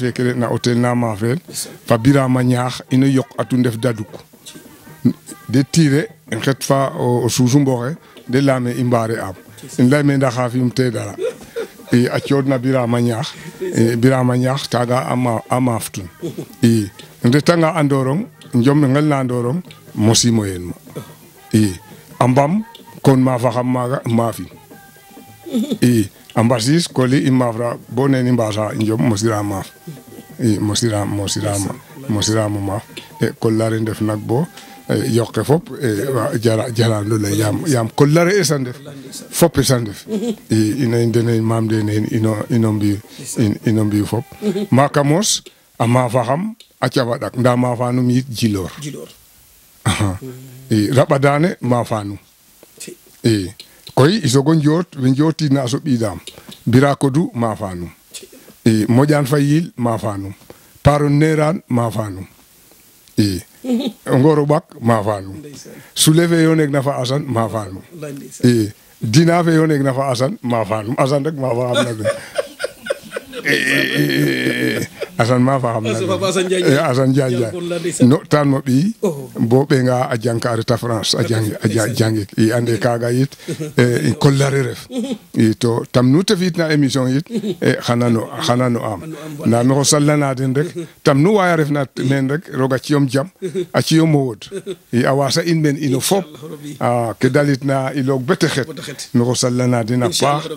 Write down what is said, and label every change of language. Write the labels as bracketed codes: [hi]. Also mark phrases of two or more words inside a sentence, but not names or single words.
[srr] feke re'na hotel na maafrel fa Birama Ñaax ino yoq atu ndef daduk de tirer en xet fa o suusu mboxe de leyame i mbaare am in leyme ndax xa fi'um te dara i a cooɗna Birama Ñaax taaga a maaftun i retanga a Ndorong njom ngel na ndorong mosimo yen ma i ambam kon ma fa xam maaga maafin i ambasis koli i maafra bo neni mbasa njom mosira maaf i mosira maaf kollare ndef nak bo yoqe fop jara lo lay yam kollare esan def fop esan def i ina dene mam de nen ino mbi fop maka mos a maafa xam a cafa ɗak nda maafanum yit jilor i raɓadane maafanum i koy i sogo njoot we njootina a soɓidam bira kodu maafanum i moƴan fayil maafanum paron neran maafanum i ngoro ɓak maafanum sule fe yo neeg na fa asan maafanum i dina fe yo neeg na fa asan maafanum asan rek maafa xam nag asan ma fa xam na asan Njaay no tan mo ɓiy bo ɓenga a jang ka a reta France a jangik i ande kaga yit kollare ref i to tam nu te fi'itna émission yit xana no am nda maxo salana den rek tam nu waya refna men rek roga ciyom jam a ciyom o wod i a wasa in men ino fop ke dalitna i loog bete xet maxo salana den a paax